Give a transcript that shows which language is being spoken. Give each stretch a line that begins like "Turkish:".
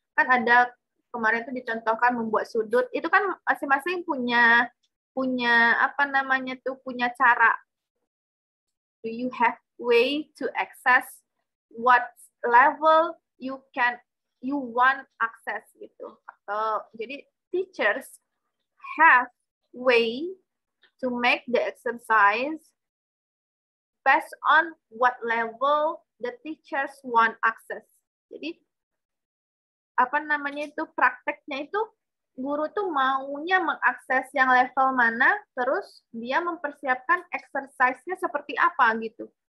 Indonesian: Kan ada kemarin itu dicontohkan membuat sudut, itu kan masing-masing punya apa namanya tuh, punya cara.
English: Do you have way to access what level you want access gitu. Jadi teachers have way to make the exercise based on what level the teachers want access.
Indonesian: Jadi apa namanya itu, prakteknya itu guru tuh maunya mengakses yang level mana, terus dia mempersiapkan exercise-nya seperti apa gitu.